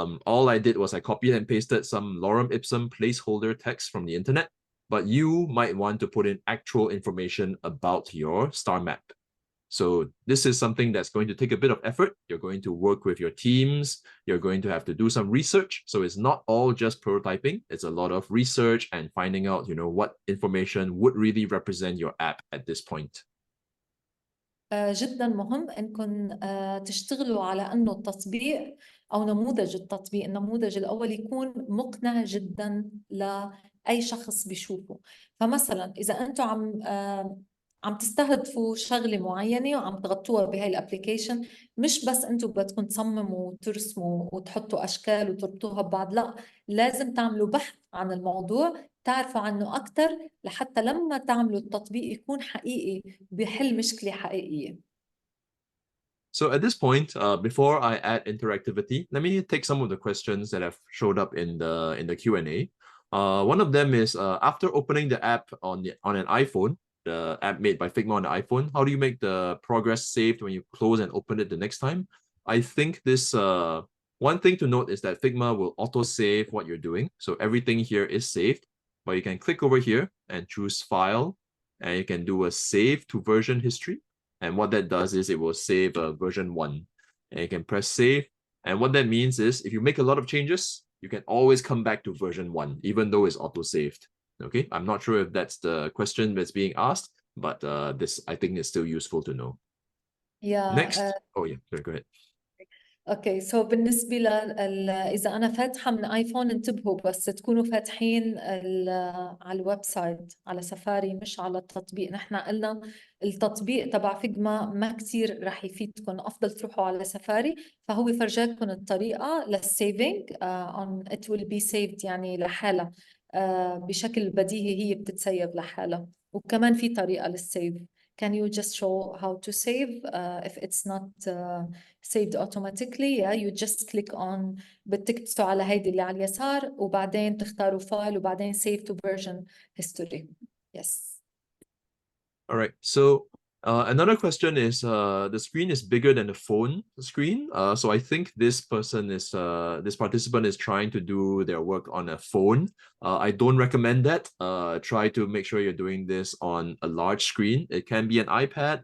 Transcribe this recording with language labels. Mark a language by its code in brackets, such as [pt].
[en] All I did was I copied and pasted some lorem ipsum placeholder text from the internet, but you might want to put in actual information about your star map. So this is something that's going to take a bit of effort. You're going to work with your teams. You're going to have to do some research. So it's not all just prototyping. It's a lot of research and finding out, what information would really represent your app at this point. [ar] جدا مهم انكم تشتغلوا على انه التطبيق او نموذج التطبيق، النموذج الاول يكون مقنع جدا لاي شخص بيشوفه. فمثلا اذا انتم عم تستهدفوا شغله معينه وعم تغطوها بهاي الابلكيشن، مش بس انتم بدكم تصمموا وترسموا وتحطوا اشكال وتربطوها ببعض، لا، لازم تعملوا بحث عن الموضوع، تعرفوا عنه اكثر لحتى لما تعملوا التطبيق يكون حقيقي بيحل مشكله حقيقيه. [en] So at this point, before I add interactivity, let me take some of the questions that have showed up in the Q&A. One of them is after opening the app on an iPhone, the app made by Figma on the iPhone, how do you make the progress saved when you close and open it the next time? I think this one thing to note is that Figma will auto-save what you're doing. So everything here is saved, but you can click over here and choose File, and you can do a Save to Version History. And what that does is it will save version 1. And you can press Save. And what that means is if you make a lot of changes, you can always come back to version 1, even though it's auto-saved. Okay, I'm not sure if that's the question that's being asked, but this I think is still useful to know. Yeah. Next. Oh yeah, sorry, go ahead. [ar] اوكي سو بالنسبه اذا انا فاتحه من ايفون انتبهوا بس تكونوا فاتحين على الويب سايت على سفاري مش على التطبيق. نحن قلنا التطبيق تبع فيجما ما كثير رح يفيدكم، افضل تروحوا على سفاري، فهو فرجاكم الطريقه للسيفنج [en] on it will be saved [ar] يعني لحالها بشكل بديهي، هي بتتسيب لحالها. وكمان في طريقه للسيف. [en] Can you just show how to save if it's not saved automatically? Yeah, you just click on [ar] بتكتبوا على هيدي اللي على اليسار وبعدين تختاروا فايل وبعدين [en] save to version history. Yes. All right. So another question is the screen is bigger than the phone screen. So I think this participant is trying to do their work on a phone. I don't recommend that. Try to make sure you're doing this on a large screen. It can be an iPad.